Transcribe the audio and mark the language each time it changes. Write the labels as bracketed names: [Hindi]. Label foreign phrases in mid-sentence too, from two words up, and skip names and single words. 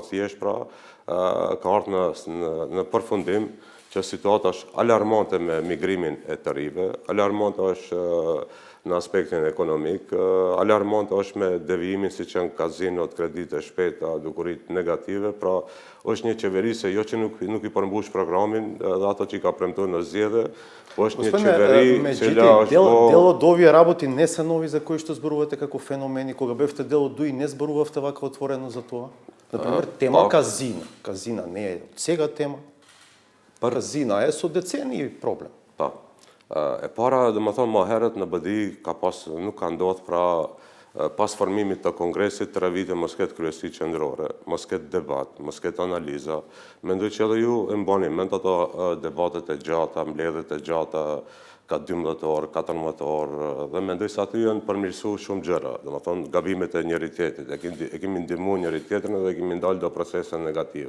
[Albanian] thjesht pra ka ardhur në përfundim që situata është alarmante me migrimin e të rive, alarmante është në aspektin ekonomik, alarmante është me devijimin si që në kazinot, kredite shpejta, dukurit negative, pra është një qeveri se jo që nuk i përmbush programin dhe ato që i ka premtuar në zgjedhje, po është një qeveri cila është [Macedonian] Дело до овие работи не се нови за кои што зборувате како феномени. Кога бевте дел од ДУИ не зборувавте вака отворено за тоа? Например, тема казина. Казина не е од сега тема. Казина е со децении проблем. [Albanian] Pa. E para, dhe më thonë, ma herët në BDI nuk ka ndodhë pra pas formimit të kongresit 3 vite mos ketë kryesi qendrore, mos ketë debat, mos ketë analiza. Mendoj që edhe ju e mbani mend ato debatet e gjata, mbledhjet e gjata ka 12 orë, 14 orë, dhe mendoj se aty janë përmirësu shumë gjëra, dhe më thonë gabimet e njëri tjetrit, e kemi ndihmu njëri tjetrin dhe kemi ndalë do procese negative.